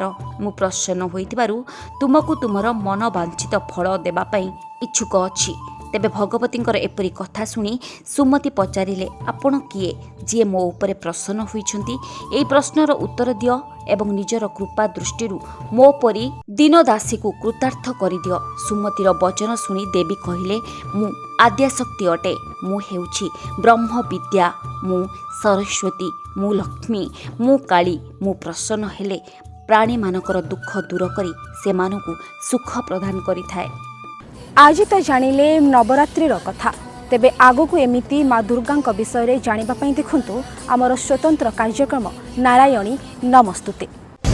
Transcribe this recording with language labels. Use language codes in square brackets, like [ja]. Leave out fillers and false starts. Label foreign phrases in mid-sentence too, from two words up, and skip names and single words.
[or] ମୁ ପ୍ରସନ୍ନ ହୋଇଥିବାରୁ ତୁମକୁ ତୁମର ମନ ବାଞ୍ଛିତ ଫଳ ଦେବା ପାଇଁ ଇଚ୍ଛୁକ ଅଛି। ତେବେ ଭଗବତୀଙ୍କର ଏପରି କଥା ଶୁଣି ସୁମତି ପଚାରିଲେ, ଆପଣ କିଏ ଜୀ ମୋ ଉପରେ ପ୍ରସନ୍ନ ହେଉଛନ୍ତି? ଏହି ପ୍ରଶ୍ନର ଉତ୍ତର ଦିଅ ଏବଂ ନିଜର କୃପା ଦୃଷ୍ଟି ମୋ ପରି ଦୀନଦାସୀ କୁ କୃତାର୍ଥ କରିଦିଅ। ସୁମତିର ବଚନ ଶୁଣି ଦେବୀ କହିଲେ, ମୁ ଆଦ୍ୟାଶକ୍ତି ଅଟେ। ମୁ ହେଉଛି ବ୍ରହ୍ମ ବିଦ୍ୟା। ମୁ ସରସ୍ୱତୀ, ମୁ ଲକ୍ଷ୍ମୀ, ମୁ କାଳୀ। ମୁ ପ୍ରସନ୍ନ ହେଲେ ପ୍ରାଣୀ ମାନଙ୍କର ଦୁଃଖ ଦୂର କରି ସେମାନଙ୍କୁ ସୁଖ ପ୍ରଦାନ କରିଥାଏ। ଆଜି ତ ଜାଣିଲେ ନବରାତ୍ରିର କଥା। ତେବେ ଆଗକୁ ଏମିତି ମା ଦୁର୍ଗାଙ୍କ ବିଷୟ ଜାଣିବା ପାଇଁ ଦେଖନ୍ତୁ ଆମର ସ୍ୱତନ୍ତ୍ର କାର୍ଯ୍ୟକ୍ରମ ନାରାୟଣୀ ନମସ୍ତୁତେ।